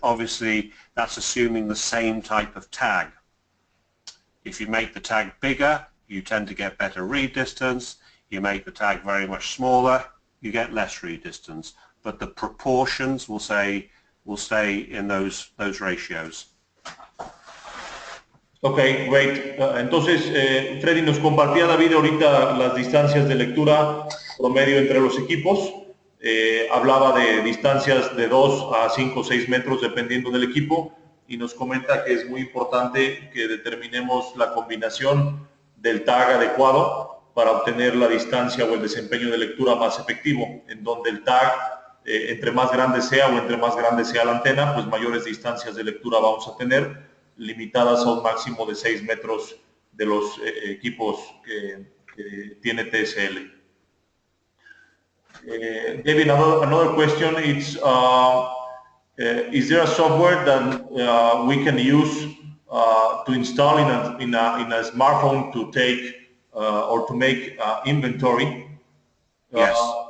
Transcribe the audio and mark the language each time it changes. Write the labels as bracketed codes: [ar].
[en] Obviously, that's assuming the same type of tag. If you make the tag bigger, you tend to get better read distance. You make the tag very much smaller, you get less read distance. But the proportions will stay in those ratios. Ok, great. [es] Entonces, Freddy nos compartía, David, ahorita las distancias de lectura promedio entre los equipos. Hablaba de distancias de 2 a 5 o 6 metros dependiendo del equipo, y nos comenta que es muy importante que determinemos la combinación del tag adecuado para obtener la distancia o el desempeño de lectura más efectivo, en donde el tag, entre más grande sea o entre más grande sea la antena, pues mayores distancias de lectura vamos a tener, limitadas a un máximo de 6 metros de los equipos que tiene TSL. [en] David, another question is there a software that we can use to install in a smartphone to take or to make inventory? Yes.